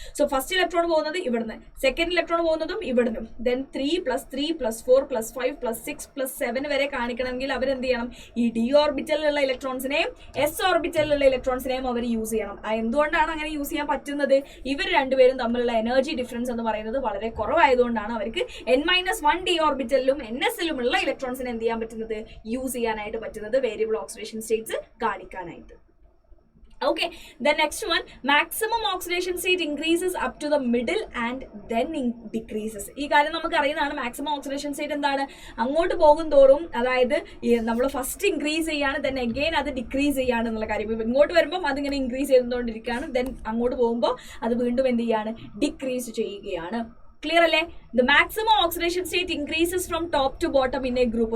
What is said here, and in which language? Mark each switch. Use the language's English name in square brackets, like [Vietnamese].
[Malayalam] So first electron പോകുന്നത് ഇവിടുന്ന്, second electron പോകുന്നതും ഇവിടുന്ന്, ദെൻ 3+3+4+5+6+7 വരെ കാണിക്കണമെങ്കിൽ അവരെന്ത് ചെയ്യണം, ഈ D ഓർബിറ്റലിലുള്ള ഇലക്ട്രോൺസിനെയും S ഓർബിറ്റലിലുള്ള ഇലക്ട്രോൺസിനെയും അവർ യൂസ് ചെയ്യണം. എന്തുകൊണ്ടാണ് അങ്ങനെ യൂസ് ചെയ്യാൻ പറ്റുന്നത്, ഇവർ രണ്ടുപേരും തമ്മിലുള്ള എനർജി ഡിഫറൻസ് എന്ന് പറയുന്നത് വളരെ കുറവായതുകൊണ്ടാണ് അവർക്ക് N-1D ഓർബിറ്റലിലും NSലുമുള്ള ഇലക്ട്രോൺസിനെ എന്ത് ചെയ്യാൻ പറ്റുന്നത്, യൂസ് ചെയ്യാനായിട്ട് പറ്റുന്നത്, വേരിയബിൾ ഓക്സിഡേഷൻ സ്റ്റേറ്റ്സ് കാണിക്കാനായിട്ട്. [English] Okay, the next one, maximum oxidation state increases up to the middle and then decreases. [Malayalam] ഈ കാര്യം നമുക്ക് അറിയുന്നതാണ്. മാക്സിമം ഓക്സിഡേഷൻ സ്റ്റേറ്റ് എന്താണ്, അങ്ങോട്ട് പോകും തോറും, അതായത് നമ്മൾ ഫസ്റ്റ് ഇൻക്രീസ് ചെയ്യാണ്, ദെൻ അഗെയിൻ അത് ഡിക്രീസ് ചെയ്യാണ് എന്നുള്ള കാര്യം. ഇപ്പം ഇങ്ങോട്ട് വരുമ്പോൾ അതിങ്ങനെ ഇൻക്രീസ് ചെയ്തുകൊണ്ടിരിക്കുകയാണ്, ദെൻ അങ്ങോട്ട് പോകുമ്പോൾ അത് വീണ്ടും എന്ത് ചെയ്യാണ്, ഡിക്രീസ് ചെയ്യുകയാണ്. ക്ലിയർ അല്ലേ? [English] The maximum oxidation state increases from top to bottom in a group.